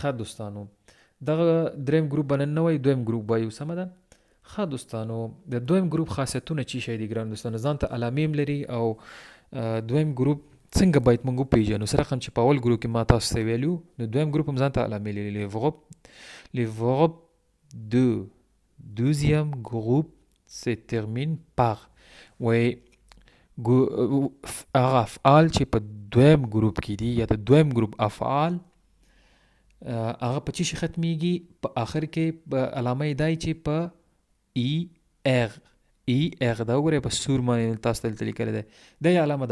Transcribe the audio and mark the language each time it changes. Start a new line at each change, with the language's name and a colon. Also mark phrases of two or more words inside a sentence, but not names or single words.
Pashto: ښه دوستانو، دغه دریم ګروپ به نن نه وایو، دویم ګروپ وایو، سمه ده. ښه دوستانو، د دویم ګروپ خاصیتونه چی شی دي ګران دوستانو؟ ځان ته علامې هم لري. او دویم ګروپ څنګه باید موږ وپېژنو؟ سره هم چې په اول ګروپ کې ما تاسو ته ویلي وو، نو دویم ګروپ هم ځان ته علامې لري.
French: Les verbes de deuxième groupe se terminent par
Pashto: وایي هغه افعال چې په دویم ګروپ کې دي، یا د دویم ګروپ افعال هغه په چی شي ختمیږي؟ په آخر کې په علامه یې دای چې په ای اغ دا وګورئ په سور باندې تاسو ته دلته لیکلی دی، دا یې علامه ده.